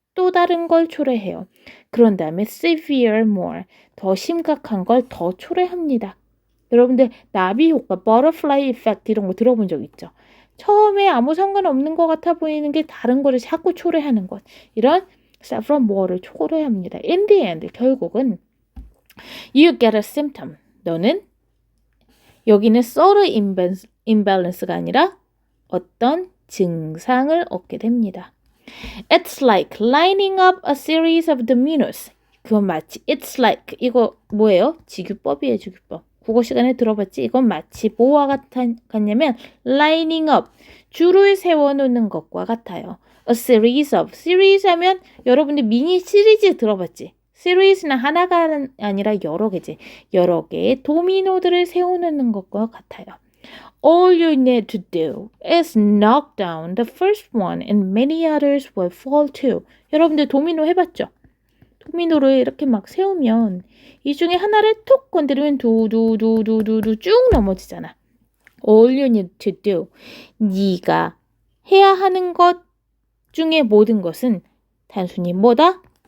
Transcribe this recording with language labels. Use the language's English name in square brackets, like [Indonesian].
[Korean] 또 다른 걸 초래해요. 그런 다음에 severe more, 더 심각한 걸 더 초래합니다. 여러분들 나비 효과, butterfly effect 이런 거 들어본 적 있죠? 처음에 아무 상관없는 것 같아 보이는 게 다른 거를 자꾸 초래하는 것. 이런 several more를 초래합니다. [English] In the end, [Korean] 결국은 [English] you get a symptom. [Korean] 너는 여기는 서로 imbalance가 아니라 어떤 증상을 얻게 됩니다. [English] It's like lining up a series of dominoes. [Korean] 그건 마치 it's like 이거 뭐예요? 지규법이에요, 지규법. 국어 시간에 들어봤지? 이건 마치 뭐와 같냐면 lining up, 줄을 세워놓는 것과 같아요. A series of, series 하면 여러분들 미니 시리즈 들어봤지? 시리즈는 하나가 아니라 여러 개지. 여러 개의 도미노들을 세워놓는 것과 같아요. [English] All you need to do is knock down the first one and many others will fall too. [Korean] 여러분들 도미노 해봤죠? 도미노를 이렇게 막 세우면 이 중에 하나를 톡 건드리면 두두두두두두 쭉 넘어지잖아. [English] All you need to do. [Korean] 네가 해야 하는 것 중에 모든 것은 단순히 뭐다?